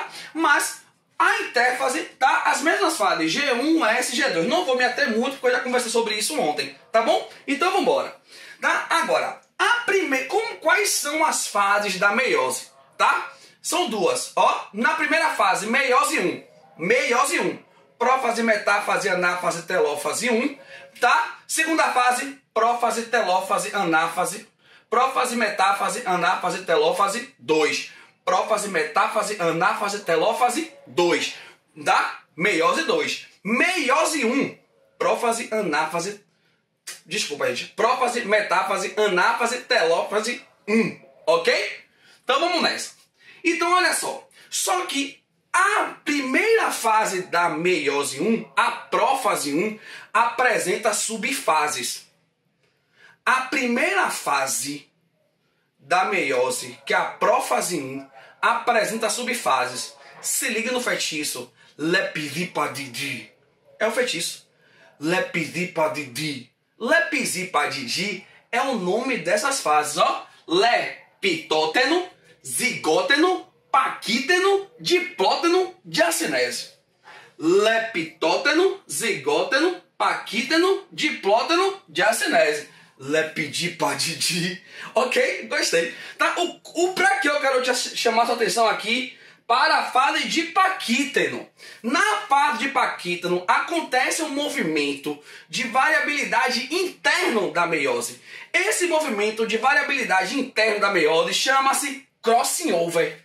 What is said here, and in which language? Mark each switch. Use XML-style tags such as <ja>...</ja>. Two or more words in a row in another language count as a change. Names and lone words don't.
<pt>Mas a intérfase, tá? As mesmas fases, G1, S, G2. Não vou me ater muito porque eu já conversei sobre isso ontem, tá bom? Então vamos embora, tá? Agora, quais são as fases da meiose, tá? São 2, ó. Na primeira fase, meiose 1. prófase, metáfase, anáfase, telófase 1, tá? Segunda fase, prófase, telófase, anáfase. Prófase, metáfase, anáfase, telófase 2. Prófase, metáfase, anáfase, telófase 2. Tá? Meiose 2. Meiose 1. Prófase, anáfase. Desculpa, gente. Prófase, metáfase, anáfase, telófase 1. Ok? Então vamos nessa. Então olha só. Só que a primeira fase da meiose 1, a prófase 1, apresenta subfases. A primeira fase da meiose, que é a prófase 1, apresenta subfases. Se liga no feitiço. Lepizipadidi. É o feitiço. Lepizipadidi. Lepizipadidi é o nome dessas fases, ó. Lepitóteno, zigóteno, paquíteno, diplóteno, diacinese. Leptóteno, zigóteno, paquíteno, diplóteno, diacinese. Lepidipadidi. Ok? Gostei. Tá? Pra que eu quero te chamar sua atenção aqui para a fase de paquíteno. Na fase de paquíteno acontece um movimento de variabilidade interno da meiose. Esse movimento de variabilidade interno da meiose chama-se</pt> <en>crossing over.</en>